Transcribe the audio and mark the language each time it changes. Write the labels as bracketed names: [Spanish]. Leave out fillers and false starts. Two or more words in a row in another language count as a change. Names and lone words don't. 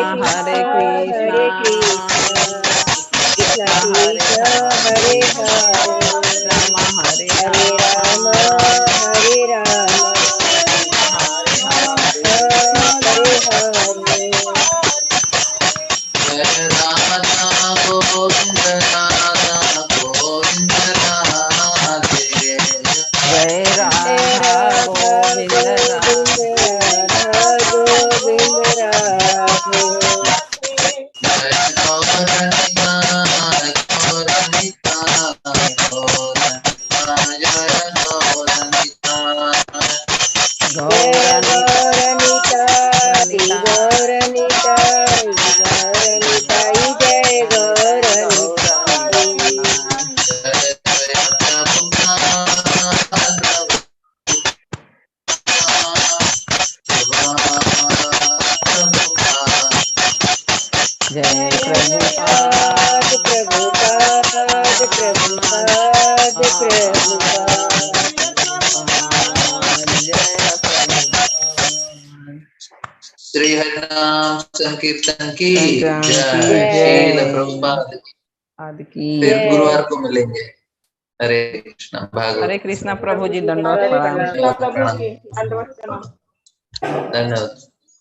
[Sanskrit] कृष्ण हरे कृष्ण कृष्ण कृष्ण हरे हरे राम हरे हरे राम हरे राम हरे हरे [Hindi] जय राधा गोविंद राधे जय राधा गोविंद गोविंद राधा गोविंद राधे जय गौरनिताय जय गौरनिताय जय गौरनिताय गौरनिताय गौरनिताय जय गौरनिताय जय जय जय प्रभुपाद प्रभुपाद प्रभुपाद प्रभुपाद जय श्री हरिनाम संकीर्तन की संकीर्तन की जय श्रील जय प्रभुपाद की। आदि की फिर जय गुरुवार को मिलेंगे। हरे कृष्णा भागवत। हरे कृष्णा प्रभु जी दंडवत दंडवत प्रणाम। प्रणाम प्रणाम। धन्यवाद।